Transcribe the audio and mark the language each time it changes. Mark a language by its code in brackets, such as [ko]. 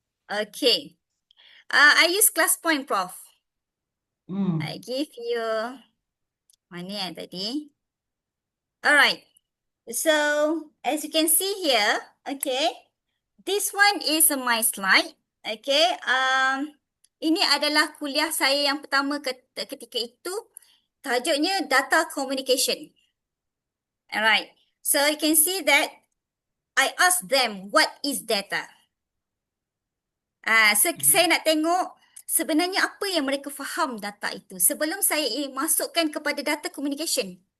[en] Okay. I use class point, Prof. Hmm. I give you [ms] mana yang tadi? [en] Alright. So as you can see here, okay, this one is my slide. Okay. [ms] Ini adalah kuliah saya yang pertama ketika itu. Tajuknya data communication. Alright. [en] So you can see that I asked them what is data. [ms] Saya nak tengok sebenarnya apa yang mereka faham data itu sebelum saya masukkan kepada data communication.